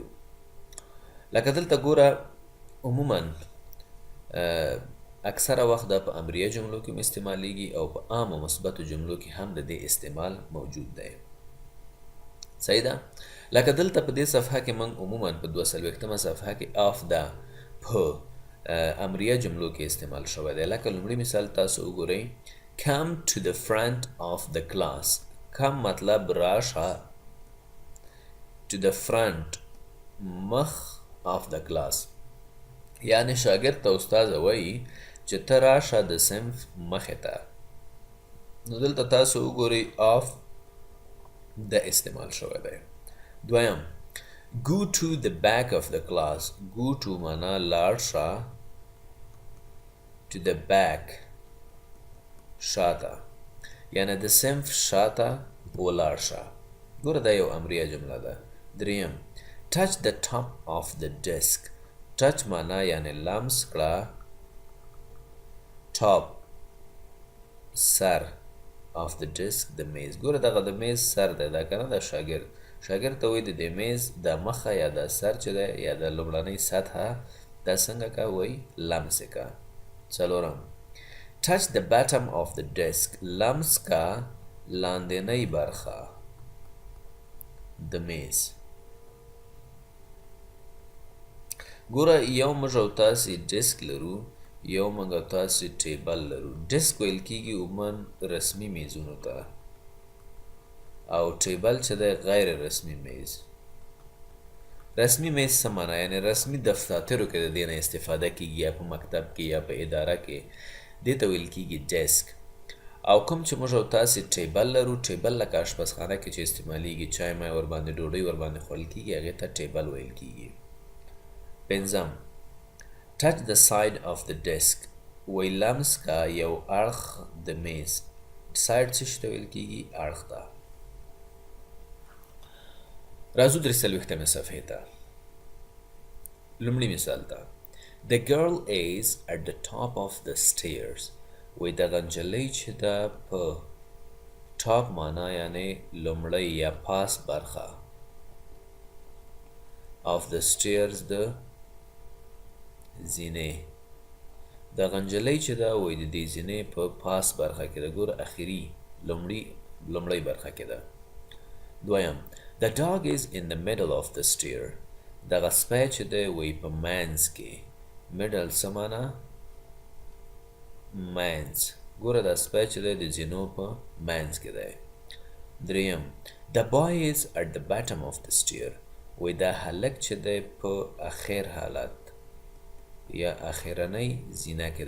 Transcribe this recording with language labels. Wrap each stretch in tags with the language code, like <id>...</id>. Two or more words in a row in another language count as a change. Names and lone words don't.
<ps>لکه دلته ګوره عموما اکثره وخت دا په امریه جملو کې استعمالیږي او په عام او مثبتو جملو کې هم د دې استعمال موجود دی. صحیح ده؟ لکه دلته په دې صفحه کې موږ عموما په 240مه صفحه کې آف دا په امریه جملو کې استعمال شوی دی. لکه لومړی مثال تاسو وګورئ.</ps> <en>come to the front of the class.</en> <ps>come مطلب راشه،</ps> <en>to the front مخ of the class،</en> <ps>یعنی شاګرد ته استاد وایي چې ته راشه د صنف مخې ته. نو دلته تاسو وګورئ آف د استعمال شوی دی.</ps> <en>دویم go to the back of the class. go to</en> <ps>معنا لاړ شه،</ps> <en>to the back</en> <ps>شاته، یعنی د صنف شاته ولاړ شه. ګوره دا یو امریه جمله ده. دریم</ps> <en>touch the top of the desk.</en> <ps>touch معنا یعنی لمس کړه،</ps> <en>top سر of the desk</en> <ps>د میز. ګوره دغه د میز سر دی دا کنه د شاګرد ته وایي د دې میز د مخه یا د سر چې دی یا د لومړنۍ سطحه دا څنګه کا وایي لمس کا.</ps> <en>څلورم touch the bottom of the desk.</en> <ps>لمس کا لاندنۍ برخه د میز. ګوره یو موږ او تاسې ډیسک لرو، یو موږ او تاسې ټیبل لرو. ډیسک ویل کیږي عموما رسمي میزونو ته، او ټیبل چې دی غیر رسمي میز. رسمي میز څه معنا؟ یعنی رسمي دفترو کې د دې نه استفاده کیږي، یا په مکتب کې یا په اداره کې، دې ته ویل کیږي ډیسک. او کوم چې موږ او تاسې ټیبل لرو، ټیبل لکه اشپزخانه کې چې استعمالیږي، چای مای ورباندې ډوډۍ ورباندې خوړل کیږي، هغې ته ټیبل ویل کیږي.</ps> <en>پنځم touch the side of the desk.</en> <ps>وی لمس کا یو اړخ د میز. سایډ څه شي ته ویل کیږي؟ اړخ ته. راځو 340مې صفحې ته. لومړي مثال ته</ps> <en>the girl is at the top of the stairs.</en> <ps>وی دغه نجلۍ چې ده په ټاپ معنا یعنی لومړی یا پاس برخه</ps> <en>of the stairs</en> <ps>د زینې. دغه نجلۍ چې ده وایي د دې زینې په پاس برخه کې ده. ګوره اخري لومړۍ برخه کې ده.</ps> <en>دویم the dog is in the middle of the stair.</en> <ps>دغه سپی چې دی وایي په منځ کې. middle څه معنا؟ منځ. ګوره دا سپی چې دی د زینو په منځ کې دی.</ps> <en>دریم the boy is at the bottom of the stair.</en> <ps>وایي دا هلک چې دی په اخر حالت یا اخرنۍ زینه کې دی.</ps>